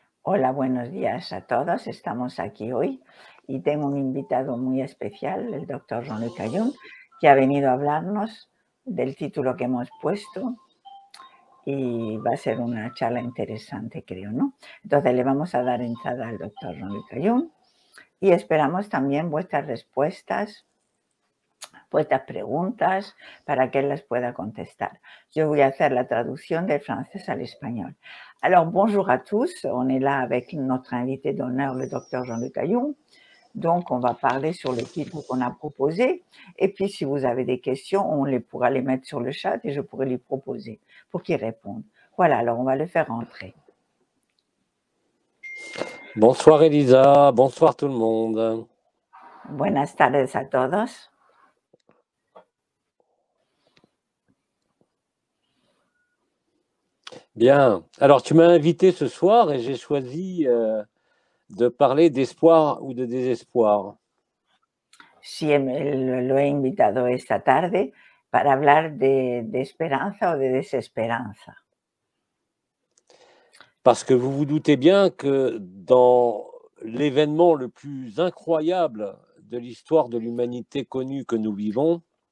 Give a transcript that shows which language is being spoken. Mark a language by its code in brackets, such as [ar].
[es] Hola, buenos días a todos. Estamos aquí hoy y tengo un invitado muy especial, el doctor Jean-Luc Ayun, que ha venido a hablarnos del título que hemos puesto y va a ser una charla interesante, creo, ¿no? Entonces le vamos a dar entrada al doctor Jean-Luc Ayun y esperamos también vuestras respuestas, vuestras preguntas, para que él las pueda contestar. Yo voy a hacer la traducción del francés al espagnol. [fr] Alors, bonjour à tous. On est là avec notre invité d'honneur, le docteur Jean-Luc Ayun. Donc, on va parler sur le titre qu'on a proposé. Et puis, si vous avez des questions, pourra les mettre sur le chat et je pourrai lui proposer pour qu'il réponde. Voilà, alors on va le faire entrer. Bonsoir Elisa, bonsoir tout le monde. [es] Buenas tardes a todos. [fr] Bien, alors tu m'as invité ce soir et j'ai choisi de parler d'espoir ou de désespoir. [es] Sí, lo he invitado esta tarde para hablar de esperanza o de desesperanza. [fr] Parce que vous vous doutez bien que dans l'événement le plus incroyable de l'histoire de l'humanité connue que nous vivons,